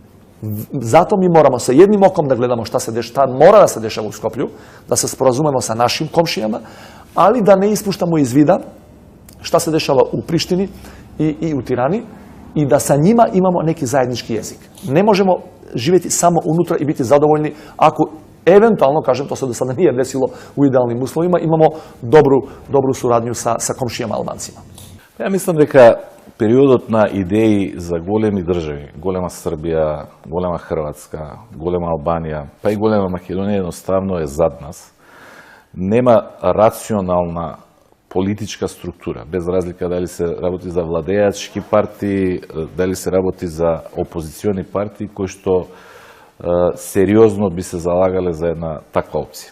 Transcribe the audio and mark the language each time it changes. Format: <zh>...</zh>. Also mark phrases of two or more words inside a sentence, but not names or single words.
<sr>Zato mi moramo sa jednim okom da gledamo šta se dešava, mora da se dešava u Skoplju, da se sporazumemo sa našim komšijama, ali da ne ispuštamo iz vida šta se dešava u Prištini i u Tirani i da sa njima imamo neki zajednički jezik.</sr> <bs>Ne možemo živjeti samo unutra i biti zadovoljni ako eventualno, kažem, to se do sada nije desilo u idealnim uslovima, imamo dobru suradnju sa komšijama Albancima.</bs> <mk>Ја мислам дека периодот на идеи за големи држави, голема Србија, голема Хрватска, голема Албанија, па и голема Македонија едноставно е зад нас. Нема рационална политичка структура, без разлика дали се работи за владеачки партии, дали се работи за опозициони партии кои што сериозно би се залагале за една таква опција.</mk>